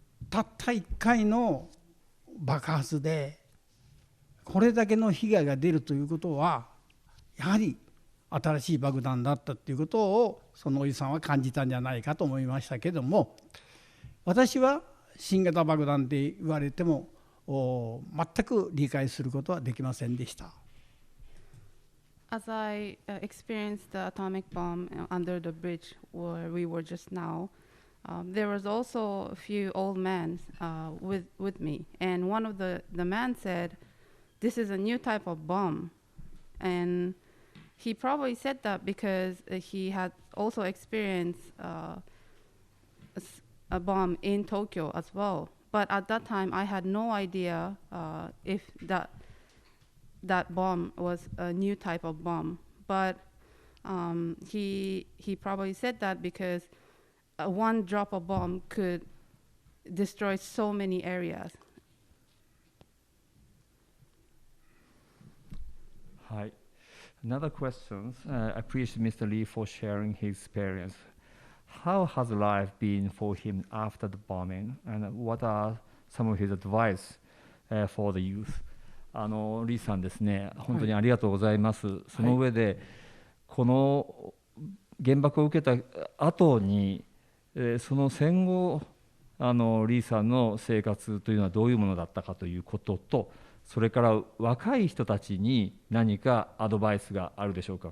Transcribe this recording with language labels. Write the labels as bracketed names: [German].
[Japanese] たった1回の爆発でこれだけの被害が出るということはやはり新しい爆弾だったということをそのおじさんは感じたんじゃないかと思いましたけども、私は新型爆弾って言われても全く理解することはできませんでした。 [English] As I experienced the atomic bomb under the bridge where we were just now, there was also a few old men with me, and one of the men said, "This is a new type of bomb," and he probably said that because he had also experienced a bomb in Tokyo as well. But at that time, I had no idea if that bomb was a new type of bomb. But he probably said that because one drop of bomb could destroy so many areas. はい。Another question. I appreciate Mr. Lee for sharing his experience. How has life been for him after the bombing, and what are some of his advice for the youth? [Japanese] リーさんですね、本当にありがとうございます。その上で、この原爆を受けた後に、その戦後リーさんの生活というのはどういうものだったかということと、それから若い人たちに何かアドバイスがあるでしょうか。